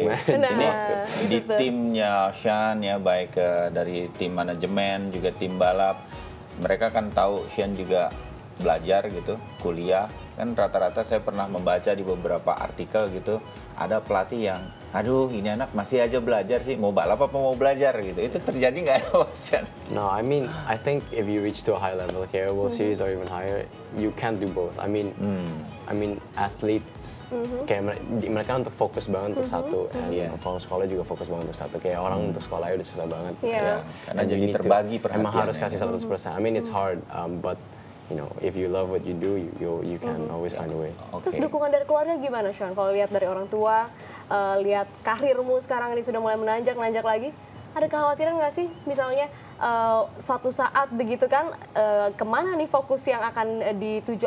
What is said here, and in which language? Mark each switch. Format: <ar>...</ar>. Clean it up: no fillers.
<id>Ini di timnya Sean ya, baik dari tim manajemen juga tim balap, mereka kan tahu Sean juga belajar gitu, kuliah. Kan rata-rata saya pernah membaca di beberapa artikel gitu, ada pelatih yang, aduh ini anak masih aja belajar sih, mau balap apa mau belajar gitu. Itu terjadi nggak ya, Sean?</id> <en>No, I mean, I think if you reach to a high level, kayak World Series or even higher, you can't do both. I mean, athletes,</en> <id>kayak mereka untuk fokus banget untuk satu, dan kalau sekolah juga fokus banget untuk satu. Kayak orang untuk sekolahnya udah susah banget. Karena jadi terbagi perhatian. Emang harus kasih 100%.</id> <en>I mean, it's hard, but you know, if you love what you do, you can always find a way.</en> <id>Terus dukungan dari keluarga gimana, Sean? Kalau lihat dari orang tua, lihat karirmu sekarang ini sudah mulai menanjak lagi, ada kekhawatiran nggak sih? Misalnya suatu saat begitu kan, kemana nih fokus yang akan dituju?</id>